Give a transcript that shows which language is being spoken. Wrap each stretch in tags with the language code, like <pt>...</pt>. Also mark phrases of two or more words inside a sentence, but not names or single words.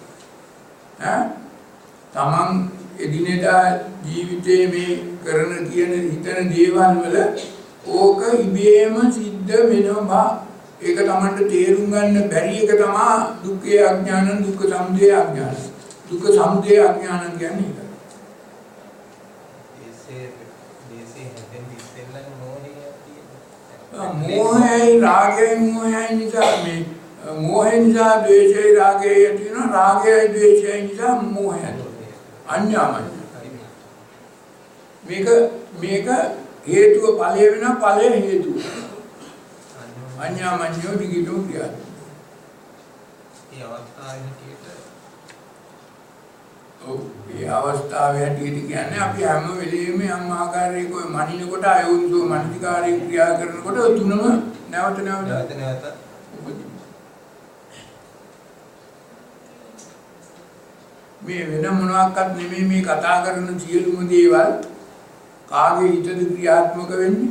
<si>තමන් එදිනෙදා ජීවිතයේ මේ කරන කියන හිතන දේවල් වල ඕක ඉබේම සිද්ධ වෙනවා. ඒක තමන්ට තේරුම් ගන්න බැරි එක තමයි</si> <pi>දුක්ඛේ අඥානං දුක්ඛ සමුදය අඥානං. දුක්ඛ සමුදය අඥානං</pi> <si>කියන්නේ ඒක.</si> <pi>मोहय रागे मोहय निजा में मोहय निजा द्वेषय रागे यति न रागे द्वेषय निजा मोहय अन्यामय</pi> <si>මේක හේතුව ඵලය වෙන ඵලය හේතුව</si> <pi>अन्यामन्यो</pi> <si>දිගිටම ක්‍රියාව. ඒ අවස්ථාවේ හැටියට ඒ අවස්ථාවේ හැටියට කියන්නේ අපි හැම වෙලෙම යම් ආකාරයක ඔය මනිනකොට</si> <pi>අයෝනිසෝ මනසිකාරී</pi> <si>ක්‍රියා කරනකොට ඔය තුනම නැවත මේ වෙන මොනවාක්වත් නෙමෙයි මේ කතා කරන සියලුම දේවල් කාගේ හිතද ක්‍රියාත්මක වෙන්නේ?</si>